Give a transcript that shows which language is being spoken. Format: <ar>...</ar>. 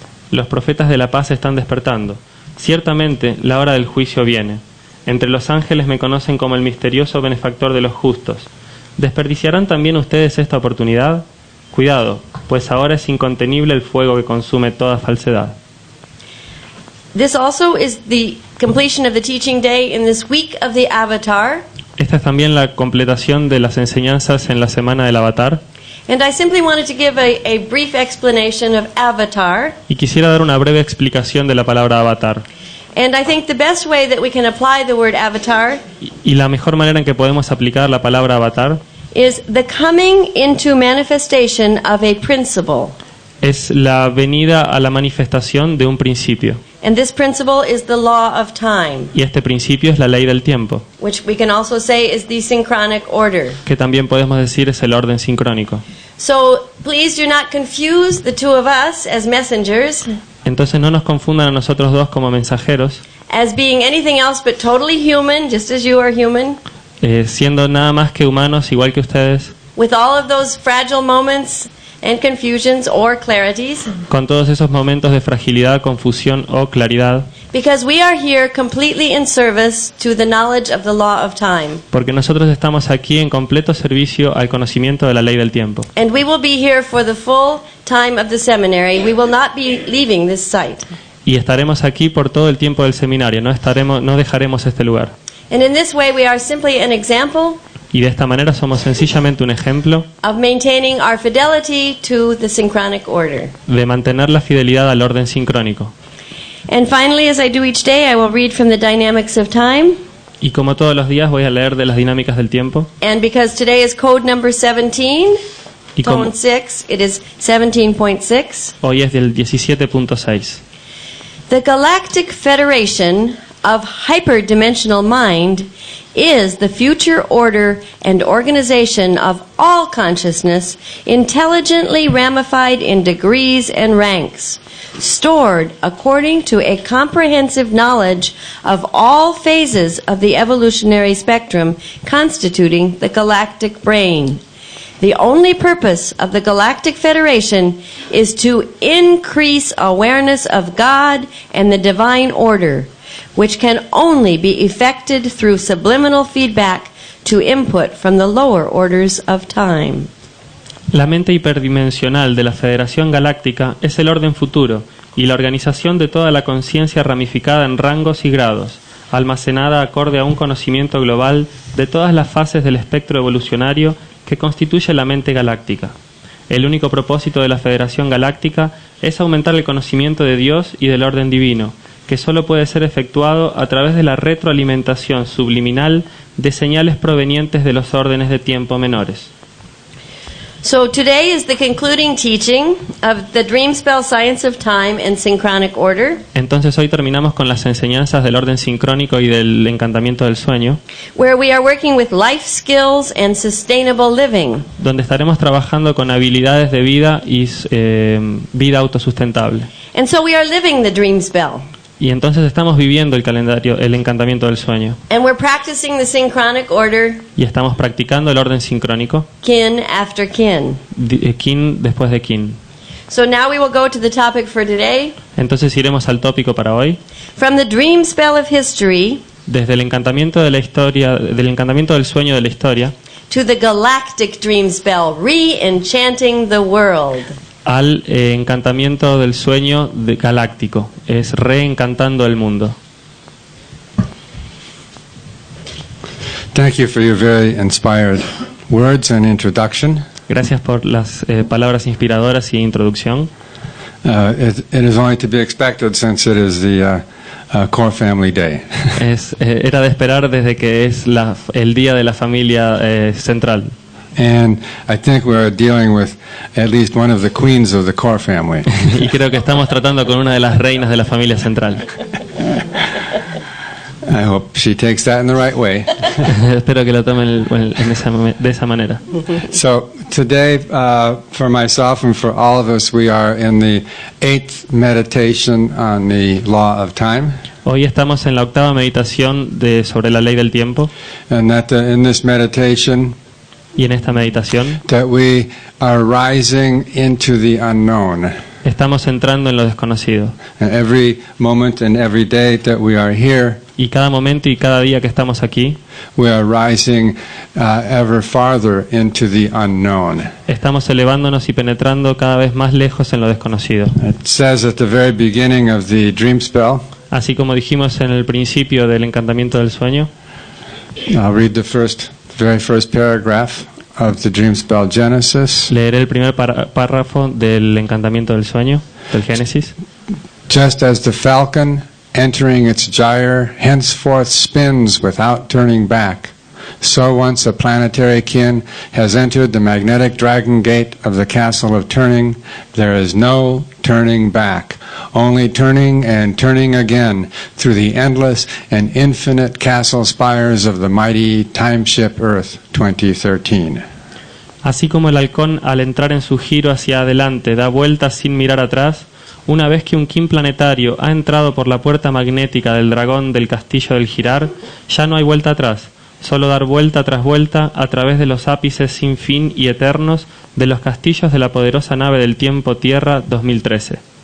<es>Los profetas de la paz están despertando. Ciertamente, la hora del juicio viene. Entre los ángeles me conocen como el misterioso benefactor de los justos. ¿Desperdiciarán también ustedes esta oportunidad? Cuidado, pues ahora es incontenible el fuego que consume toda falsedad.</es> <en>This also is the completion of the teaching day in this week of the Avatar.</en> <es>Esta es también la completación de las enseñanzas en la semana del Avatar.</es> <en>And I simply wanted to give a brief explanation of Avatar.</en> <es>Y quisiera dar una breve explicación de la palabra avatar.</es> <en>And I think the best way that we can apply the word avatar</en> <es>Y la mejor manera en que podemos aplicar la palabra avatar</es> <en>is the coming into manifestation of a principle.</en> <es>es la venida a la manifestación de un principio.</es> <en>And this principle is the law of time,</en> <es>Y este principio es la ley del tiempo,</es> <en>which we can also say is the synchronic order.</en> <es>que también podemos decir es el orden sincrónico.</es> <en>So please do not confuse the two of us as messengers</en> <es>Entonces no nos confundan a nosotros dos como mensajeros,</es> <en>as being anything else but totally human, just as you are human,</en> <es>siendo nada más que humanos igual que ustedes,</es> <en>with all of those fragile moments and confusions or clarities,</en> <es>con todos esos momentos de fragilidad, confusión o claridad,</es> <en>because we are here completely in service to the knowledge of the law of time.</en> <es>porque nosotros estamos aquí en completo servicio al conocimiento de la ley del tiempo.</es> <en>And we will be here for the full time of the seminary. We will not be leaving this site.</en> <es>Y estaremos aquí por todo el tiempo del seminario, no dejaremos este lugar.</es> <en>And in this way we are simply an example</en> <es>Y de esta manera somos sencillamente un ejemplo</es> <en>of maintaining our fidelity to the synchronic order.</en> <es>de mantener la fidelidad al orden sincrónico.</es> <en>And finally, as I do each day, I will read from the Dynamics of Time.</en> <es>Y como todos los días voy a leer de las dinámicas del tiempo.</es> <en>And because today is code number 17,</en> <es>Y como</es> <en>tone 6, it is 17.6.</en> <es>hoy es del 17.6.</es> <en>The Galactic Federation of Hyperdimensional Mind is the future order and organization of all consciousness, intelligently ramified in degrees and ranks, stored according to a comprehensive knowledge of all phases of the evolutionary spectrum constituting the galactic brain. The only purpose of the Galactic Federation is to increase awareness of God and the divine order, which can only be effected through subliminal feedback to input from the lower orders of time.</en> <es>La mente hiperdimensional de la Federación Galáctica es el orden futuro y la organización de toda la conciencia ramificada en rangos y grados, almacenada acorde a un conocimiento global de todas las fases del espectro evolucionario que constituye la mente galáctica. El único propósito de la Federación Galáctica es aumentar el conocimiento de Dios y del orden divino, que solo puede ser efectuado a través de la retroalimentación subliminal de señales provenientes de los órdenes de tiempo menores.</es> <en>So today is the concluding teaching of the Dream Spell Science of Time and Synchronic Order,</en> <es>Entonces hoy terminamos con las enseñanzas del orden sincrónico y del encantamiento del sueño,</es> <en>where we are working with life skills and sustainable living.</en> <es>donde estaremos trabajando con habilidades de vida y vida autosustentable.</es> <en>And so we are living the Dream Spell.</en> <es>Y entonces estamos viviendo el encantamiento del sueño.</es> <en>And we're practicing the Synchronic Order,</en> <es>Y estamos practicando el orden sincrónico,</es> <en>kin after kin.</en> <es>kin después de kin.</es> <en>So now we will go to the topic for today.</en> <es>Entonces iremos al tópico para hoy.</es> <en>From the Dream Spell of History</en> <es>Desde el encantamiento de la historia, del encantamiento del sueño de la historia,</es> <en>to the Galactic Dream Spell, re-enchanting the world.</en> <es>al encantamiento del sueño galáctico, es reencantando el mundo.</es> <en>Thank you for your very inspired words and introduction.</en> <es>Gracias por las palabras inspiradoras y introducción.</es> <en>It is only to be expected since it is the Core Family Day.</en> <es>Era de esperar desde que es el día de la familia central.</es> <en>And I think we're dealing with at least one of the queens of the Core family.</en> <es>Y creo que estamos tratando con una de las reinas de la familia central.</es> <en>I hope she takes that in the right way.</en> <es>Espero que lo tomen de esa manera.</es> <en>So today, for myself and for all of us, we are in the 8th meditation on the law of time.</en> <es>Hoy estamos en la octava meditación sobre la ley del tiempo,</es> <en>And that in this meditation,</en> <es>y en esta meditación</es> <en>that we are rising into the unknown.</en> <es>estamos entrando en lo desconocido.</es> <en>And every moment and every day that we are here,</en> <es>Y cada momento y cada día que estamos aquí,</es> <en>we are rising ever farther into the unknown.</en> <es>estamos elevándonos y penetrando cada vez más lejos en lo desconocido.</es> <en>It says at the very beginning of the dream spell,</en> <es>Así como dijimos en el principio del encantamiento del sueño,</es> <en>I'll read the very first paragraph of the dream spell Genesis.</en> <es>leeré el primer párrafo del encantamiento del sueño, del Génesis.</es> <en>Just as the falcon entering its gyre henceforth spins without turning back, so once a planetary kin has entered the magnetic dragon gate of the castle of turning, there is no turning back, only turning and turning again through the endless and infinite castle spires of the mighty timeship Earth 2013.</en> <es>Así como el halcón al entrar en su giro hacia adelante da vueltas sin mirar atrás, una vez que un kin planetario ha entrado por la puerta magnética del dragón del castillo del girar, ya no hay vuelta atrás, solo dar vuelta tras vuelta a través de los ápices sin fin y eternos de los castillos de la poderosa nave del tiempo Tierra 2013.</es>